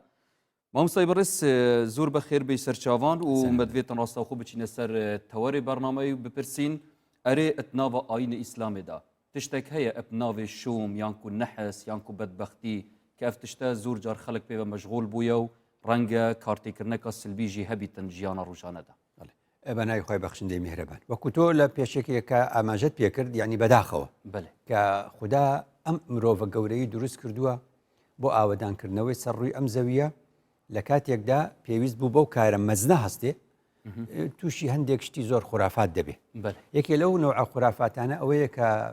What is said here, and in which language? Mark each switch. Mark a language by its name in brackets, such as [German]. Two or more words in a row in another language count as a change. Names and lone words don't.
[Kurdish] Mamostay Birîs zor bixêr bê serçavan û me divêtin rastaxû biçîne ser tewerê bernameyê bipirsîn erê etnava ayînê Îslamê da. Tiştek heye eb navê şûm yan ku nehs yan ku bedbextî ki ev tişte zor car xelek pê ve meşğûl bûye û renge kartêkirneka silbî jî hebîtin jiyana rûjane da. [Central Kurdish] بەناوی خۆی بەخشندەی میهرەبان وەکو تۆ لە پێشێکێکە ئاماژەت پێکرد یعنی بەداخەوە کە خوددا ئەم مرۆڤە گەورەی دروست کردووە بۆ ئاوەدانکردنەوەی سەر ڕووی ئەم زەویە لە کاتێکدا پێویست بوو بەو کارە مەزنە هەستێ تووشی هەندێک شتی زۆر خورافات دەبێ یەکێ لەو نەوع خورافاتانە ئەوەیە کە